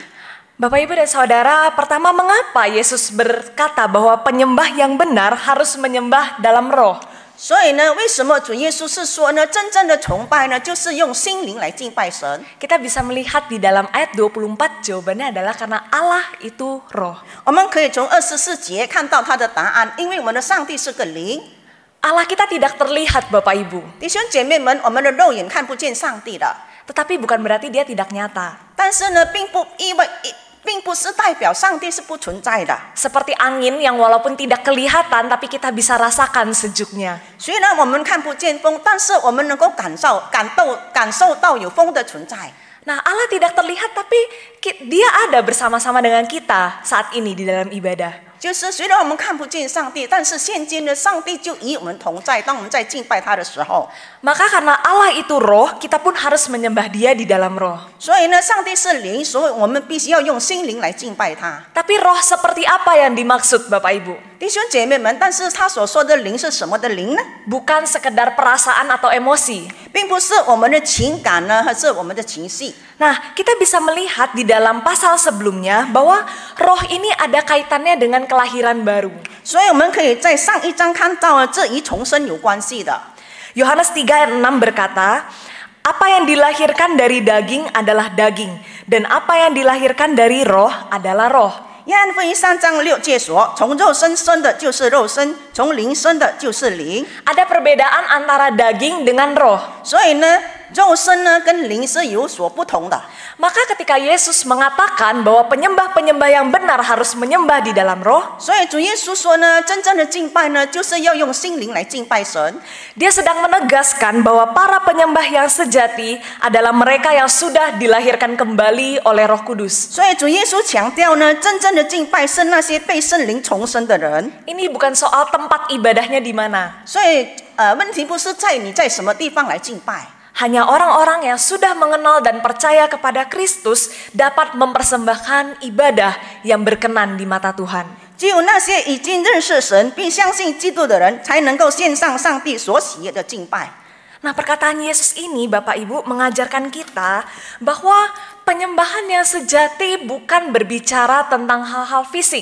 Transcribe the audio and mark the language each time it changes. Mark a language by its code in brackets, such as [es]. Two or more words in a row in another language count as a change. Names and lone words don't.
[id] Bapak Ibu dan Saudara, pertama mengapa Yesus berkata bahwa penyembah yang benar harus menyembah dalam roh? [zh] 所以呢，为什么主耶稣是说呢，真正的崇拜呢，就是用心灵来敬拜神？ [id] Kita bisa melihat di dalam ayat 24 jawabannya adalah karena Allah itu roh. [zh] 我们可以从24节看到他的答案，因为我们的上帝是个灵。 [id] Allah kita tidak terlihat Bapak Ibu, [zh] 弟兄姐妹们，我们的肉眼看不见上帝的， [id] tetapi bukan berarti Dia tidak nyata. [zh] 但是呢，并不是代表上帝是不存在的。 [id] Seperti angin yang walaupun tidak kelihatan tapi kita bisa rasakan sejuknya. [zh] 虽然我们看不见风，但是我们能够感受到有风的存在。 [id] Nah, Allah tidak terlihat tapi Dia ada bersama-sama dengan kita saat ini di dalam ibadah. [zh] 就是虽然我们看不见上帝，但是现今呢，上帝就与我们同在。当我们在敬拜他的时候， [id] Maka karena Allah itu roh, kita pun harus menyembah Dia di dalam roh. [zh] 所以呢，上帝是灵，所以我们必须要用心灵来敬拜他。 [id] Tapi roh seperti apa yang dimaksud Bapak Ibu? [zh] 弟兄姐妹们，但是他所说的灵是什么的灵呢？ [id] Bukan sekedar perasaan atau emosi. [zh] 并不是我们的情感呢，还是我们的情绪。 [id] Nah, kita bisa melihat di dalam pasal sebelumnya bahwa roh ini ada kaitannya dengan kelahiran baru. [zh] 所以我们可以在上一章看到这与重生有关系的。 [id] Yohanes 3 ayat 6 berkata, apa yang dilahirkan dari daging adalah daging, dan apa yang dilahirkan dari roh adalah roh. [zh] 约翰福音3章6节说：“从肉身生的就是肉身，从灵生的就是灵。” [id] Ada perbedaan antara daging dengan roh. [zh] 所以呢，肉身呢跟灵是有所不同的。 [id] Maka ketika Yesus mengatakan bahwa penyembah-penyembah yang benar harus menyembah di dalam roh, [zh] 所以主耶稣说呢，真正的敬拜呢，就是要用心灵来敬拜神。 [id] Dia sedang menegaskan bahwa para penyembah yang sejati adalah mereka yang sudah dilahirkan kembali oleh Roh Kudus. [zh] 所以主耶稣强调呢，真正的敬拜是那些被圣灵重生的人。 [id] Ini bukan soal tempat ibadahnya di mana. [zh] 所以问题不是在你在什么地方来敬拜。 [id] Hanya orang-orang yang sudah mengenal dan percaya kepada Kristus dapat mempersembahkan ibadah yang berkenan di mata Tuhan. [zh] 只有那些已经认识神并相信基督的人，才能够献上上帝所喜悦的敬拜。 [id] Nah, perkataan Yesus ini, Bapak Ibu, mengajarkan kita bahwa penyembahan yang sejati bukan berbicara tentang hal-hal fisik.